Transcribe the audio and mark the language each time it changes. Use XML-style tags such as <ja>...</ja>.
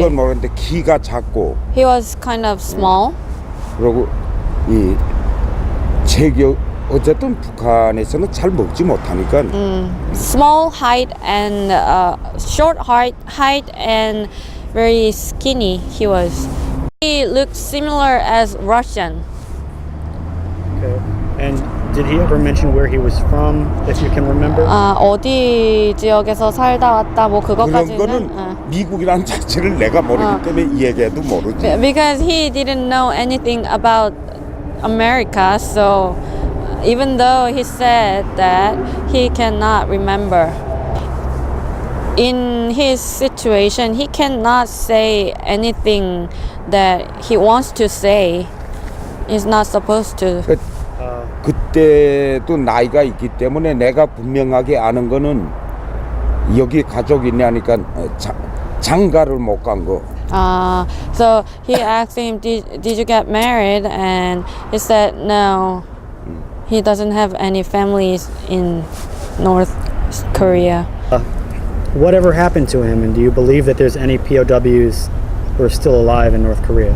<ko>그건 모르는데 키가 작고.</ko> <en>He was kind of small.</en> <ko>그리고 이 체격 어쨌든 북한에서는 잘 먹지 못하니까.</ko> <en>Small height and short height and very skinny. He was. He looked similar as Russian. Okay. And did he ever mention where he was from, if you can remember?</en> <ko>어디 지역에서 살다 왔다 뭐 그런 그것까지는. 거는 미국이라는 자체를 내가 모르기 때문에 얘기해도 모르지.</ko> <en>Because he didn't know anything about America, so even though he said that he cannot remember. In his situation, he cannot say anything that he wants to say. He's not supposed to.</en> <ko>그때도 나이가 있기 때문에 내가 분명하게 아는 거는 여기 가족 있냐니까 장가를 못 간 거.</ko> <en>So he asked him, did you get married? And he said no. He doesn't have any families in North Korea. Whatever happened to him, and do you believe that there's any POWs who are still alive in North Korea?</en>